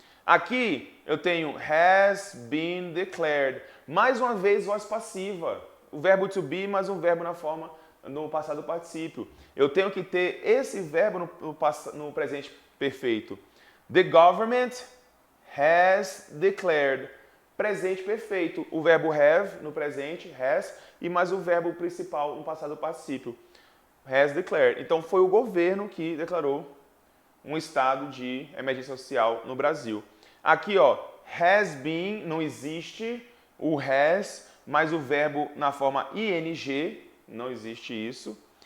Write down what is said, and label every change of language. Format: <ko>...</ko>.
<pt>Aqui eu tenho</pt> <en>has been declared.</en> <pt>Mais uma vez, voz passiva. O verbo to be, mais um verbo no passado particípio. Eu tenho que ter esse verbo no presente perfeito.</pt> <en>The government has declared.</en> <pt>Presente perfeito. O verbo have no presente, has, e mais o verbo principal no passado particípio. Has declared. Então foi o governo que declarou um estado de emergência social no Brasil. Aqui, ó, has been, não existe o has, mais o verbo na forma ing, não existe isso.</pt>